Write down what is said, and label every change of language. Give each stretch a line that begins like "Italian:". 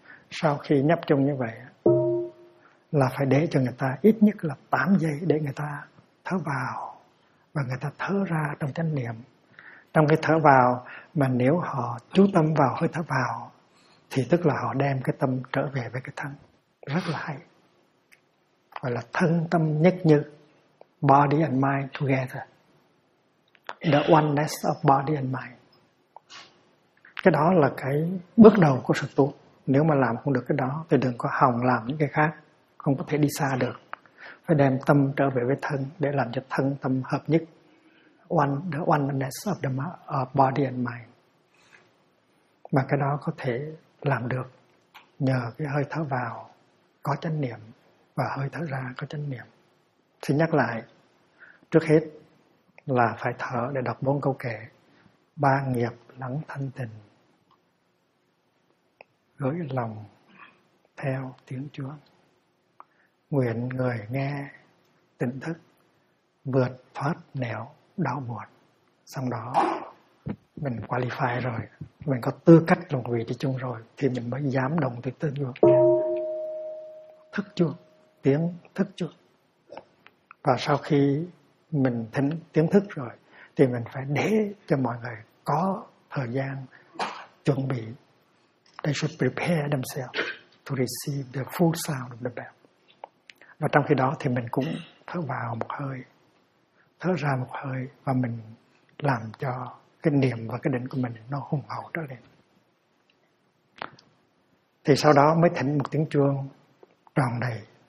Vietnamese: Sau khi nhấp chung như vậy là phải để cho người ta ít nhất là 8 giây để người ta thở vào và người ta thở ra trong chánh niệm. Trong cái thở vào mà nếu họ chú tâm vào hơi thở vào thì tức là họ đem cái tâm trở về với cái thân. Rất là hay. Gọi là thân tâm nhất như,
English: body and mind together. The oneness of body and mind.
Vietnamese: Cái đó là cái bước đầu của sự tu. Nếu mà làm không được cái đó thì đừng có hòng làm những cái khác, không có thể đi xa được. Phải đem tâm trở về với thân để làm cho thân tâm hợp nhất.
English: The oneness of the body and mind.
Vietnamese: Mà cái đó có thể làm được nhờ cái hơi thở vào có chánh niệm và hơi thở ra có chánh niệm. Xin nhắc lại, trước hết là phải thở để đọc 4 câu kệ. Ba nghiệp lắng thanh tịnh, gửi lòng theo tiếng chuông, nguyện người nghe tỉnh thức vượt thoát nẻo đau buồn. Xong đó mình qualify rồi, mình có tư cách là một vị trí chung rồi, thì mình mới dám đồng tự tư vượt nghe. Thức chưa? Tiếng thức chưa? Và sau khi mình thính tiếng thức rồi, thì mình phải để cho mọi người có thời gian chuẩn bị.
English: They should prepare themselves to receive the full sound of the bell.
Vietnamese: Và trong khi đó thì mình cũng thở vào một hơi, thở ra một hơi, và mình làm cho cái niệm và cái định của mình nó hùng hậu trở lên. Thì sau đó mới thỉnh một tiếng chuông tròn đầy.